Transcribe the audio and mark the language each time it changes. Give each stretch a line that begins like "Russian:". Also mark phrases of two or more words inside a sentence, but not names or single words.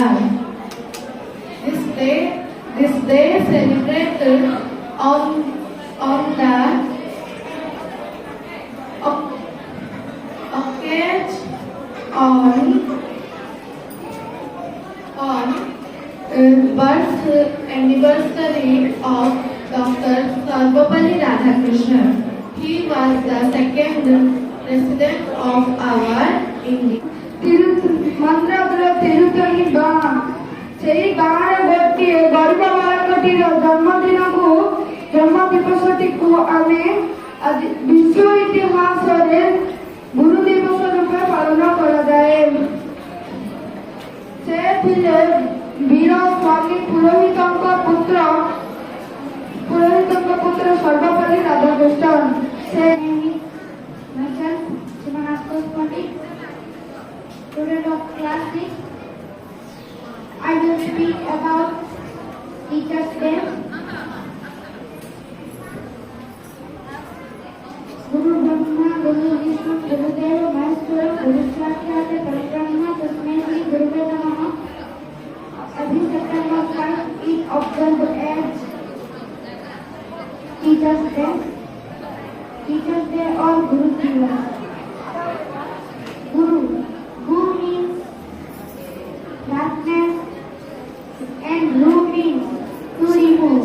English: This day celebrated on the birth anniversary of Dr. Sarvapalli Radhakrishnan. He was the second president of our India.
Odia: ମନ୍ଦିର ତିରୁତଣୀ ଗାଁ ସେହି ଗାଁରେ ଗୋଟିଏ ଗରିବ ବାଳକଟିର ଜନ୍ମ ଦିବସଟିକୁ ଆମେ ଆଜି ବିଶ୍ୱ ଇତିହାସରେ ଗୁରୁ ଦିବସ ରୂପେ ପାଳନ କରାଯାଏ। ସେ ଥିଲେ ବୀର ସ୍ୱାମୀ ପୁରୋହିତଙ୍କ ପୁତ୍ର ସର୍ବପଲ୍ଲୀ ରାଧାକୃଷ୍ଣନ।
English: Student of class 6, I will speak about Teachers' Day.
Sanskrit: गुरु ब्रह्मा, गुरु विष्णु, गुरु देव, महेश्वर, गुरु साक्षात् परब्रह्म, तस्मै श्री गुरवे नमः.
English: Every September 1 is observed as Teachers' Day. Teachers' Day or
Odia: ଗୁରୁ ଦିବସ.
English: Guru means darkness and blue means to remove.